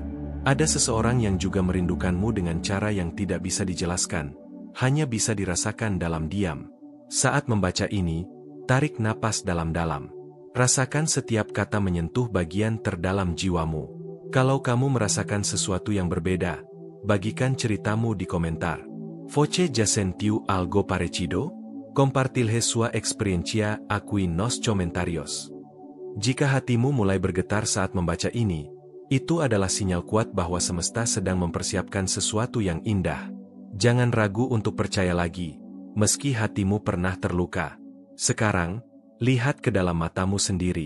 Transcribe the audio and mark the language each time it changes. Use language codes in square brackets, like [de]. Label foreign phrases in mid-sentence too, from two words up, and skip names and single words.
[id] Ada seseorang yang juga merindukanmu dengan cara yang tidak bisa dijelaskan, hanya bisa dirasakan dalam diam. Saat membaca ini, tarik napas dalam-dalam. Rasakan setiap kata menyentuh bagian terdalam jiwamu. Kalau kamu merasakan sesuatu yang berbeda, bagikan ceritamu di komentar. [pt] Voce ya sentiu algo parecido? Compartilhe sua experiencia aquí nos comentarios. [id] Jika hatimu mulai bergetar saat membaca ini, itu adalah sinyal kuat bahwa semesta sedang mempersiapkan sesuatu yang indah. Jangan ragu untuk percaya lagi, meski hatimu pernah terluka. Sekarang, lihat ke dalam matamu sendiri.